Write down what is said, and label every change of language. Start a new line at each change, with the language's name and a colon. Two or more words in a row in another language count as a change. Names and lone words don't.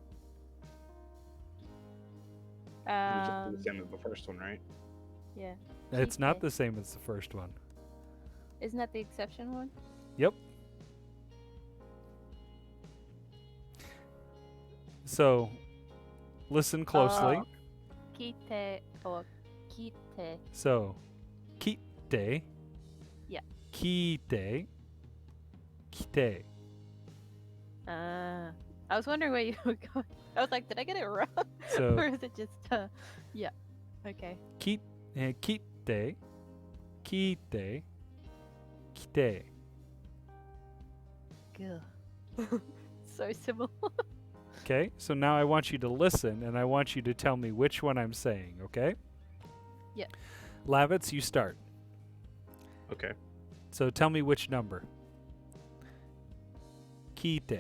English: It's the same as the first one, right? Yeah. it's not Kite. the same as the first one. Isn't that the exception one? Yep. So, listen closely. Oh. Kite or kite. So, kite. Yeah. Kite. Kite. I was wondering where you were going. I was like, did I get it wrong? So- or is it just yeah. Okay. Kite. Kite. Kite. Kite. Good. So similar. Okay? So now I want you to listen and I want you to tell me which one I'm saying, okay? Yeah. Lavitz, you start. Okay. So tell me which number. Kite.